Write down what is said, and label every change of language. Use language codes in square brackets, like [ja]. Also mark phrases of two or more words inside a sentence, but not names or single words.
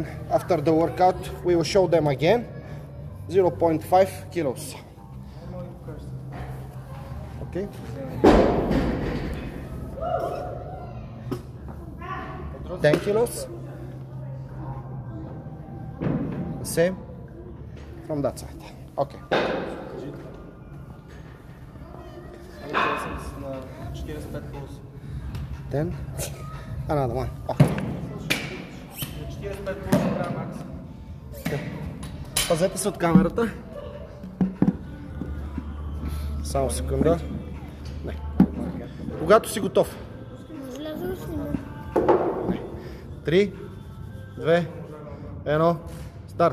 [en] After the workout, we will show them again, 0.5 kilos. Okay? $10 kilos. Same from that side. Okay. [bg] На 45 плюс. 10. [en] Another one. Okay. [bg] 45 плюс е макс. Пазете се от камерата. Само секунда. Не. Когато си готов. 3, 2, 1, старт.